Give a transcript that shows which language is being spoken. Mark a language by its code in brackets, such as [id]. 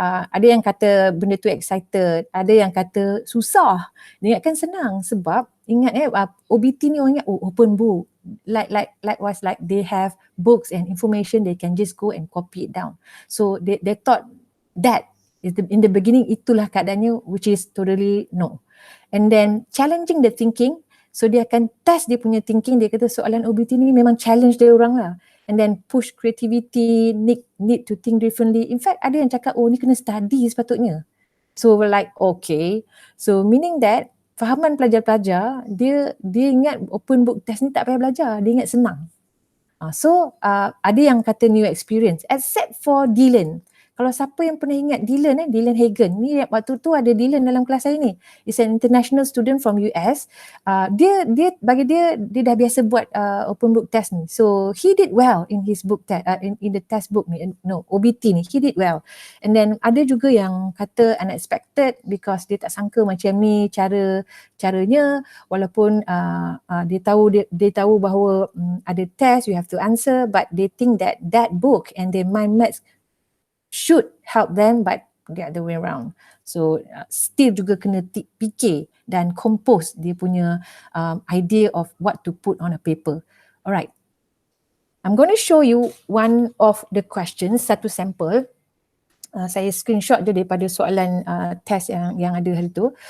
[ms] Ada yang kata benda tu excited, ada yang kata susah. Dia ingatkan senang sebab ingat OBT ni orang ingat open book. [en] Likewise, like they have books and information, they can just go and copy it down. So they thought that in the beginning [ms] itulah keadaannya, [en] which is totally no. And then challenging the thinking, [ms] so dia akan test dia punya thinking. Dia kata soalan OBT ni memang challenge dia orang lah. [en] And then push creativity, need to think differently. In fact, [ms] ada yang cakap, oh ni kena study sepatutnya. [en] So we're like, okay. So meaning that [ms] fahaman pelajar-pelajar, dia ingat open book test ni tak payah belajar, dia ingat senang. [en] So [ms] ada yang kata [en] new experience, except for Dylan. [ms] Kalau siapa yang pernah ingat Dylan, Dylan Hagen, ni waktu tu ada Dylan dalam kelas saya ni. [en] He's an international student from US. [ms] Dia bagi dia dah biasa buat open book test ni. [en] So he did well in his book test, in the test book ni, OBT ni, he did well. And then [ms] ada juga yang kata [en] unexpected because [ms] dia tak sangka macam ni caranya, walaupun dia tahu bahawa ada test, [en] you have to answer, but they think that book and their mind maps should help them, but the other way around. So still [ms] juga kena fikir dan [en] compose dia punya idea of what to put on a paper. Alright, I'm going to show you one of the questions, [ms] satu sampel. Saya screenshot je daripada soalan test yang ada hari tu.